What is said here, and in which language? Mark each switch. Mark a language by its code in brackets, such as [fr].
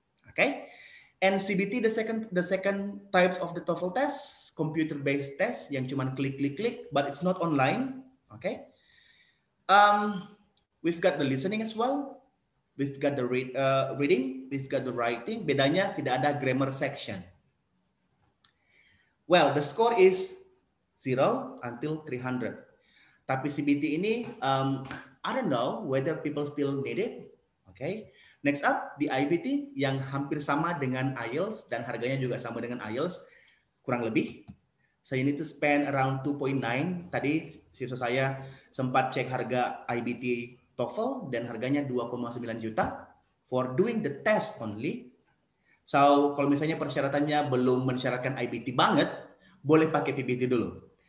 [en] Okay, and CBT the second types of the TOEFL test, computer based test [id] yang cuman klik, [en] but it's not online. Okay, we've got the listening as well, we've got the reading, we've got the writing. [id] Bedanya tidak ada grammar section. [en] Well, the score is 0 until 300. [id] Tapi CBT ini, [en] I don't know whether people still need it. Okay. [id] Next up, di IBT yang hampir sama dengan IELTS dan harganya juga sama dengan IELTS, kurang lebih. [en] So you need to spend around 2.9. [id] Tadi siswa saya sempat cek harga IBT TOEFL dan harganya 2,9 juta [en] for doing the test only. [id] So kalau misalnya persyaratannya belum mensyaratkan IBT banget, boleh pakai PBT dulu.